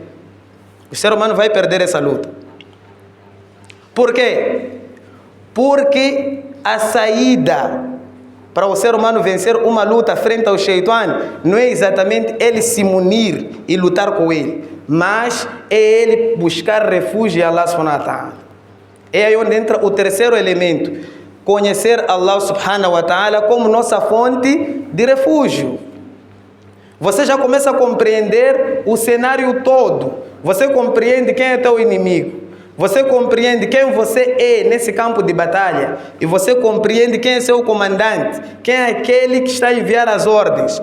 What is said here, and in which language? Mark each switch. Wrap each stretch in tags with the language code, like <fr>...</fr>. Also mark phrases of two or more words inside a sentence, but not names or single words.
<pt>O ser humano vai perder essa luta. Por quê? Porque a saída para o ser humano vencer uma luta frente ao Shaitan não é exatamente ele se munir e lutar com ele, mas é ele buscar refúgio em</pt> <ar>الله سبحانه وتعالى.</ar> <pt>É aí onde entra o terceiro elemento, conhecer</pt> <ar>الله سبحانه وتعالى</ar> <pt>como nossa fonte de refúgio. Você já começa a compreender o cenário todo. Você compreende quem é teu inimigo. Você compreende quem você é nesse campo de batalha. E você compreende quem é seu comandante. Quem é aquele que está a enviar as ordens.</pt>